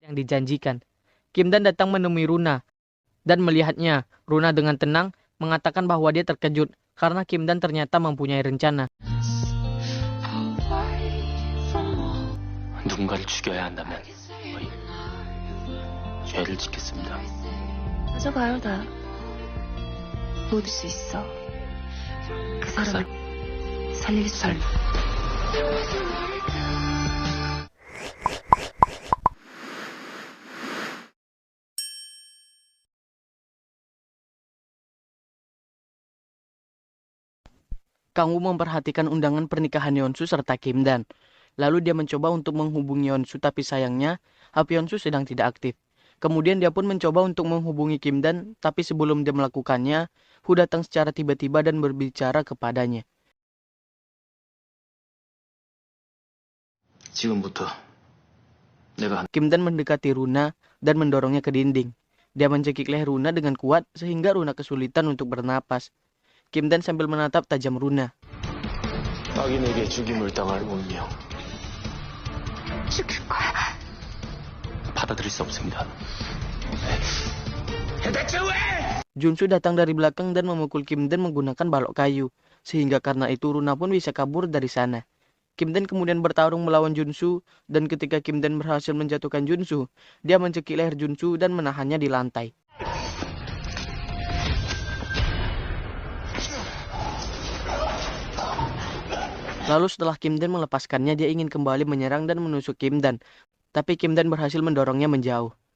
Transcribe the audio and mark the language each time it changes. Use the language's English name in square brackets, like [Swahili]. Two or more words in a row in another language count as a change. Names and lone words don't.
[Indonesian] yang dijanjikan. Kim Dan datang menemui Runa dan melihatnya. Runa dengan tenang mengatakan bahwa dia terkejut karena Kim Dan ternyata mempunyai rencana. [Korean] 누군가를 죽여야 한다면 죄를 짓겠습니다. 가져가요 다. 못 올 수 있어. 그 사람을 살릴 수 있는. [Indonesian] Kang Woo memperhatikan undangan pernikahan Yeonsu serta Kim Dan. Lalu dia mencoba untuk menghubungi Yeonsu, tapi sayangnya HP Yeonsu sedang tidak aktif. Kemudian dia pun mencoba untuk menghubungi Kim Dan, tapi sebelum dia melakukannya, Hu datang secara tiba-tiba dan berbicara kepadanya. [Korean] 지금부터 내가 [Indonesian] Kim Dan mendekati Runa dan mendorongnya ke dinding. Dia mencekik leher Runa dengan kuat sehingga Runa kesulitan untuk bernapas. Kim Dan sambil menatap tajam Runa. [Korean] 악인에게 죽임을 당할 운명 죽일 거야. 받아들일 수 없습니다. 대체 왜? [Indonesian] Junsu datang dari belakang dan memukul Kim Dan menggunakan balok kayu, sehingga karena itu Runa pun bisa kabur dari sana. Kim Dan kemudian bertarung melawan Junsu, dan ketika Kim Dan berhasil menjatuhkan Junsu, dia mencekik leher Junsu dan menahannya di lantai. Lalu setelah Kim Dan melepaskannya, dia ingin kembali menyerang dan menusuk Kim Dan, tapi Kim Dan berhasil mendorongnya menjauh.